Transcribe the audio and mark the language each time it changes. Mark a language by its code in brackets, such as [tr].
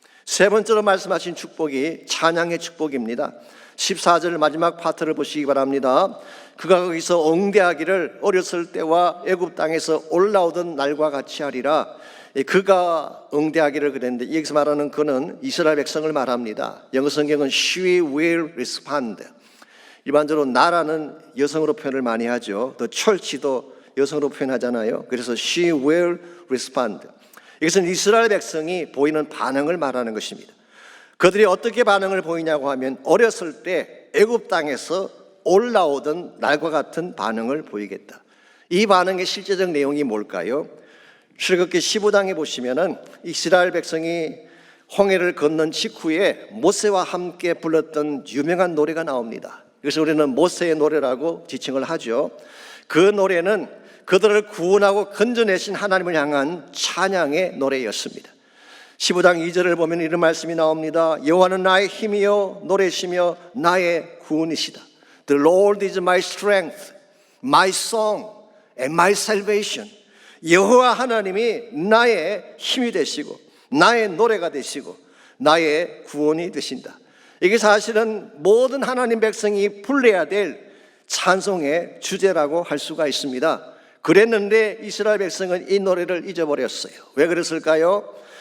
[ko] 세 번째로 말씀하신 축복이 찬양의 축복입니다. 14절 마지막 파트를 보시기 바랍니다. 그가 거기서 응대하기를 어렸을 때와 애굽 땅에서 올라오던 날과 같이 하리라. 그가 응대하기를 그랬는데 여기서 말하는 그는 이스라엘 백성을 말합니다. 영어 성경은 [en] she will respond. [ko] 일반적으로 나라는 여성으로 표현을 많이 하죠. 또 철치도 여성으로 표현하잖아요. 그래서 [en] she will respond. [ko] 이것은 이스라엘 백성이 보이는 반응을 말하는 것입니다. 그들이 어떻게 반응을 보이냐고 하면 어렸을 때 애굽 땅에서 올라오던 날과 같은 반응을 보이겠다. 이 반응의 실제적 내용이 뭘까요? 출애굽기 15장에 보시면은 이스라엘 백성이 홍해를 건넌 직후에 모세와 함께 불렀던 유명한 노래가 나옵니다. 그래서 우리는 모세의 노래라고 지칭을 하죠. 그 노래는 그들을 구원하고 건져내신 하나님을 향한 찬양의 노래였습니다. 15장 2절을 보면 이런 말씀이 나옵니다. 여호와는 나의 힘이요 노래시며 나의 구원이시다. [en] The Lord is my strength, my song, and my salvation. [ko] 여호와 하나님이 나의 힘이 되시고 나의 노래가 되시고 나의 구원이 되신다. 이게 사실은 모든 하나님 백성이 불러야 될 찬송의 주제라고 할 수가 있습니다. 그랬는데 이스라엘 백성은 이 노래를 잊어버렸어요. 왜 그랬을까요?